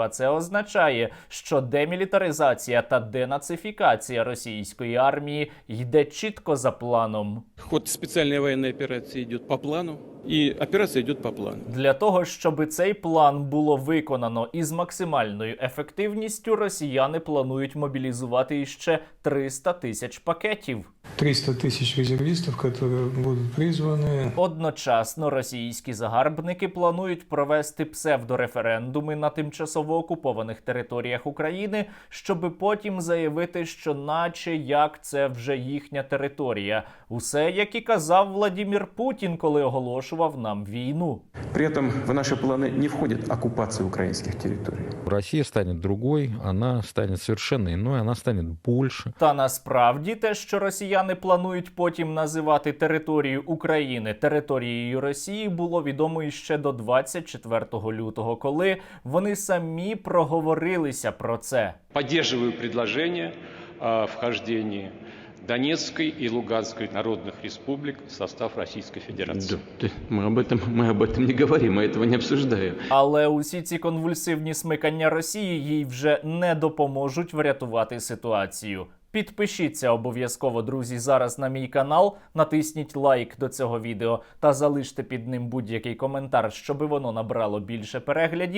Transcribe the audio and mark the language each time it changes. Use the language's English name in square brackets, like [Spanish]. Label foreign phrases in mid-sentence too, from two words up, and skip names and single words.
[Ukrainian] А це означає, що демілітаризація та денацифікація російської армії йде чітко за планом. Ход спеціальної воєнної операції йде по плану, і операція йде по плану. Для того, щоб цей план було виконано із максимальною ефективністю, росіяни планують мобілізувати іще 300 тисяч пакетів. [Russian] 300 тысяч резервистов, которые будут призваны. [Ukrainian] Одночасно російські загарбники планують провести псевдореферендуми на тимчасово окупованих територіях України, щоб потім заявити, що наче як це вже їхня територія. Усе, як і казав Владимир Путін, коли оголошував нам війну. [Russian] При этом в наши планы не входит оккупация украинских территорий. Россия станет другой, она станет совершенно иной, она станет больше. [Ukrainian] Та насправді те, що росіяни планують потім називати територію України територією Росії, було відомо іще до 24 лютого, коли вони самі проговорилися про це. [Russian] Поддерживаю предложение о вхождении Донецкой и Луганской народных республик в состав Российской Федерации. Мы об этом не говорим, мы этого не обсуждаем. [Ukrainian] Але усі ці конвульсивні смикання Росії їй вже не допоможуть врятувати ситуацію. Підпишіться обов'язково, друзі, зараз на мій канал, натисніть лайк до цього відео та залиште під ним будь-який коментар, щоб воно набрало більше переглядів.